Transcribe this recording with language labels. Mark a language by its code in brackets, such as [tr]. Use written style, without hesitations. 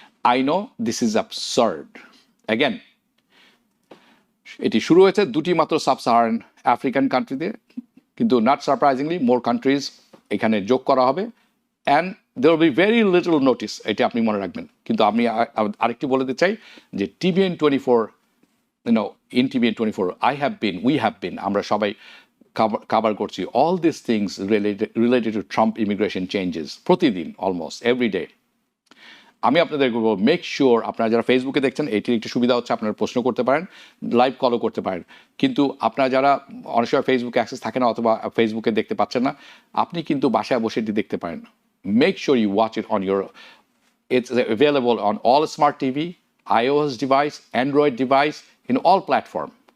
[en] I know this is absurd. [bn] Again, এটি শুরু হয়েছে 2টি মাত্র সাব সাহারান আফ্রিকান কান্ট্রিতে, কিন্তু [en] not surprisingly more countries [bn] এখানে যোগ করা হবে, [en] and there will be very little notice, [bn] এটা আপনি মনে রাখবেন। কিন্তু আমি আরেকটি বলে দিতে চাই যে [en] TBN 24, in TBN 24 we have been, [bn] আমরা সবাই কভার করছি [en] all these things related to Trump immigration changes [bn] প্রতিদিন, [en] almost every day. [bn] আমি আপনাদের বলবো [en] make sure [bn] আপনারা যারা ফেসবুকে দেখছেন এটির একটি সুবিধা হচ্ছে আপনারা প্রশ্ন করতে পারেন, লাইভ কলও করতে পারেন, কিন্তু আপনারা যারা অনেক সময় ফেসবুকে অ্যাক্সেস থাকে না অথবা ফেসবুকে দেখতে পাচ্ছেন না, আপনি কিন্তু বাসায় বসে এটি দেখতে পারেন। [en] Make sure you watch it on your, it's available on all smart TV, iOS device, android device, in all platform.